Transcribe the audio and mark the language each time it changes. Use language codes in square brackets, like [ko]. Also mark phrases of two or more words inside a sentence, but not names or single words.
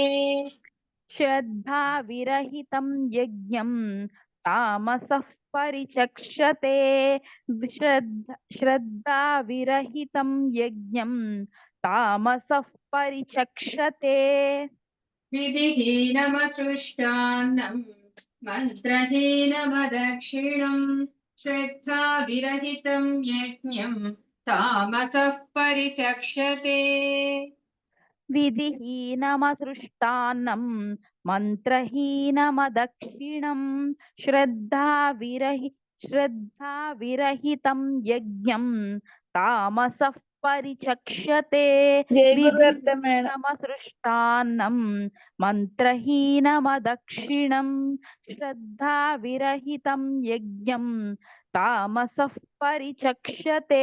[sa] श्रद्धाविरहितं यज्ञं तामसः परिचक्षते श्रद्धाविरहितं यज्ञं तामसः परिचक्षते विधिहीनमसृष्टान्नम् मन्त्रहीनमदक्षिणम् श्रद्धाविरहितं यज्ञम् तामसः परिचक्षते విధిహీనమసృష్టాన్నం మంత్రహీనమదక్షిణం శ్రద్ధావిరహితం యజ్ఞం తామసః పరిచక్షతే [te] జై గురుదత్త మేడం. [sa] విధిహీనమసృష్టాన్నం మంత్రహీనమదక్షిణం శ్రద్ధావిరహితం యజ్ఞం తామసః పరిచక్షతే.